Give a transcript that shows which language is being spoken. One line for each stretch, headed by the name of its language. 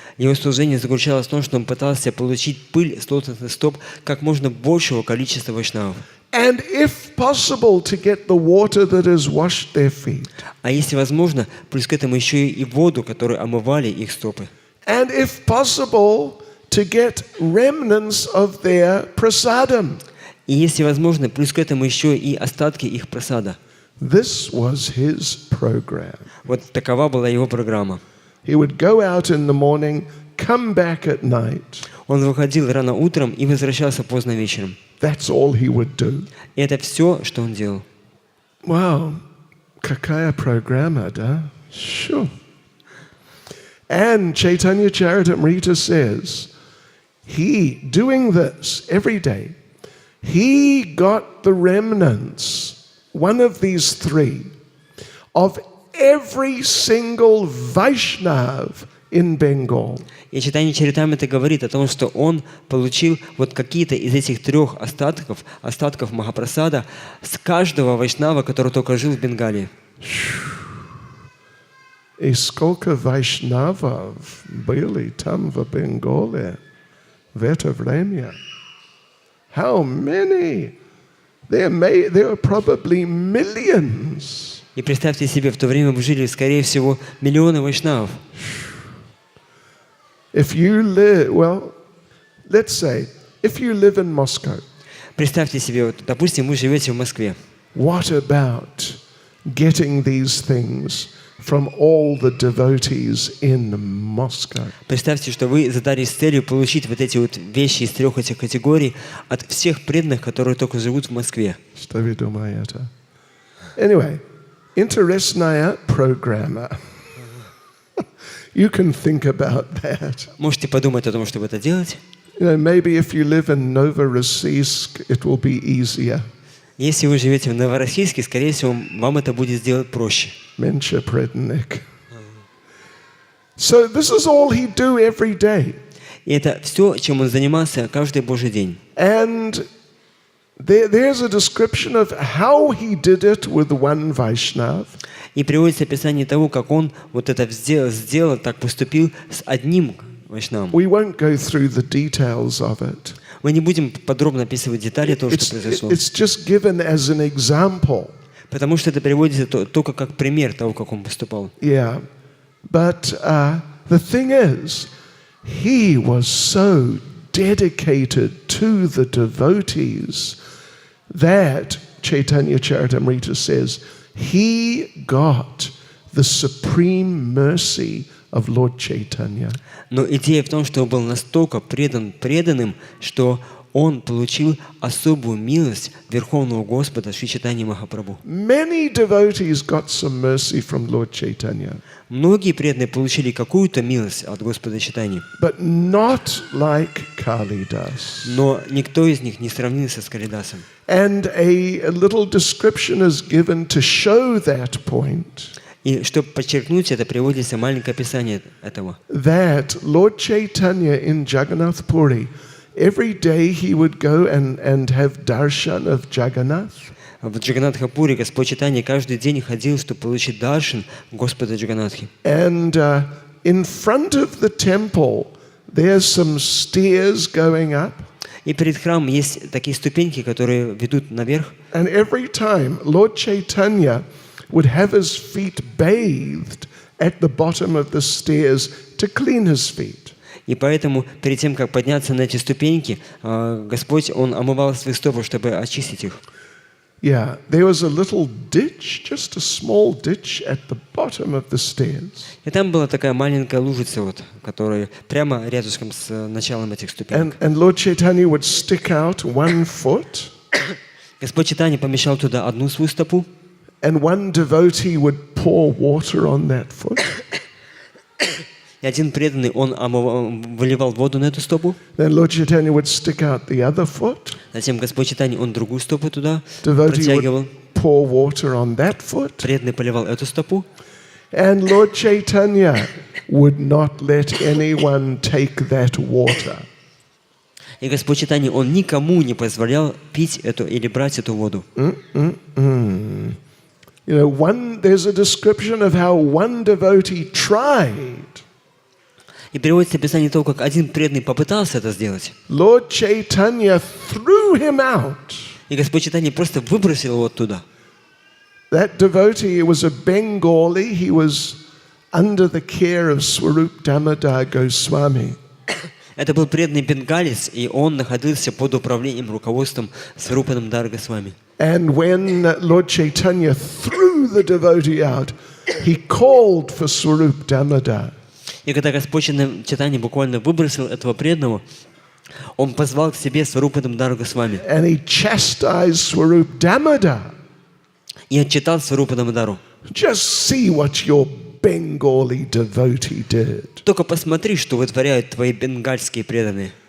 Russian: Его служение заключалось в том, что он пытался получить пыль с лотосных стоп как можно большего количества вайшнавов.
English: And if possible, to get the water that has washed their feet.
Russian: А если возможно, плюс к этому еще и воду, которой омывали их стопы.
English: And if possible, to get remnants of their prasadam.
Russian: И если возможно, плюс к этому еще и остатки их прасада.
English: This was his program.
Russian: Вот такова была его программа.
English: He would go out in the morning, come back at night.
Russian: Он выходил рано утром и возвращался поздно вечером.
English: That's all he would do.
Russian: И это все, что он делал. Wow, какая программа, да?
English: Sure. And Chaitanya Charitamrita says, he, doing this every day, he got the remnants, one of these three, of every single Vaishnav in Bengal.
Russian: И читание Чаритамриты говорит о том, что он получил вот какие-то из этих трех остатков Махапрасада с каждого вайшнава, который только жил в Бенгалии. И сколько вайшнавов были там в Бенгале в это время?
English: How many? There were probably millions.
Russian: И представьте себе, в то время жили, скорее всего, миллионы вайшнавов.
English: If you live, well, let's say, if you live in Moscow,
Russian: Представьте себе, вот, допустим, вы живете в Москве.
English: what about getting these things from all the devotees in Moscow?
Russian: Представьте, что вы задались целью получить вот эти вот вещи из трех этих категорий от всех преданных, которые только живут в Москве. Что вы думаете? Anyway, интересная программа.
English: You can think about that.
Russian: Можете подумать о том, чтобы это делать.
English: You know, maybe if you live in Novorossiysk, it will be easier.
Russian: Если вы живете в Новороссийске, скорее всего, вам это будет сделать проще. Mencha Prednik.
English: So this is all he'd do every day.
Russian: И это все, чем он занимался каждый божий день.
English: And there's a description of how he did it with one Vaishnav.
Russian: И приводится описание того, как он вот это сделал, так поступил с одним вайшнавом.
English: We won't go through the details of it.
Russian: Мы не будем подробно описывать детали того, что произошло.
English: It's just given as an example.
Russian: Потому что это приводится только как пример того, как он поступал.
English: Yeah. But the thing is, he was so dedicated to the devotees that Chaitanya Charitamrita says he got the supreme mercy of Lord Chaitanya.
Russian: Но идея в том, что он был настолько преданным, что он получил особую милость Верховного Господа Шри Чайтаньи Махапрабху.
English: Many devotees got some mercy from Lord Chaitanya.
Russian: Многие преданные получили какую-то милость от Господа Чайтаньи,
English: But not like Kalidas.
Russian: но никто из них не сравнился с Калидасом.
English: And a little description is given to show that point.
Russian: И чтобы подчеркнуть это, приводится маленькое описание этого.
English: That Lord Chaitanya in Jagannath Puri, every day he would go and have darshan of Jagannath.
Russian: В Джаганатхапуре Господь Чайтанья каждый день ходил, чтобы получить даршан Господа Джаганатхи.
English: And in front of the temple, there's some stairs going up.
Russian: И перед храмом есть такие ступеньки, которые ведут наверх.
English: And every time Lord Chaitanya would have his feet bathed at the bottom of the stairs to clean his feet.
Russian: И поэтому перед тем, как подняться на эти ступеньки, Господь, Он омывал свои стопы, чтобы очистить их.
English: Yeah, there was a little ditch, just a small ditch at the bottom of the stairs.
Russian: И там была такая маленькая лужица, вот, которая прямо рядышком с началом этих ступенек.
English: And Lord Chaitanya would stick out one foot,
Russian: Господь Чайтанья помещал туда одну свою стопу,
English: and one devotee would pour water on that foot.
Russian: и один преданный, он выливал воду на эту стопу.
English: Then Lord Chaitanya would stick out the other foot.
Russian: Затем Господь Чайтанья, он другую стопу туда
English: Devotee
Russian: протягивал.
English: would pour water on that foot.
Russian: Преданный поливал эту стопу.
English: And Lord Chaitanya would not let anyone take that water.
Russian: И Господь Чайтанья, он никому не позволял пить эту или брать эту воду.
English: You know, there's a description of how one devotee tried.
Russian: И переводится описание того, как один преданный попытался это сделать.
English: Lord Chaitanya threw him out.
Russian: И Господь Чайтанья просто выбросил его оттуда.
English: That devotee was a Bengali. He was under the care of Swarup Damodar Goswami.
Russian: Это был преданный бенгалец, и он находился под управлением, руководством Сварупа Дамодара Госвами.
English: And when Lord Chaitanya threw the devotee out, he called for Swarup Damodar.
Russian: И когда Господь Чайтанья буквально выбросил этого преданного, он позвал к себе Сварупа Дамодара Госвами.
English: And he chastised Swarup Damodar.
Russian: И отчитал Сварупа Дамодару.
English: Just see what your Bengali devotee did.
Russian: Только посмотри, что вытворяют твои бенгальские преданные.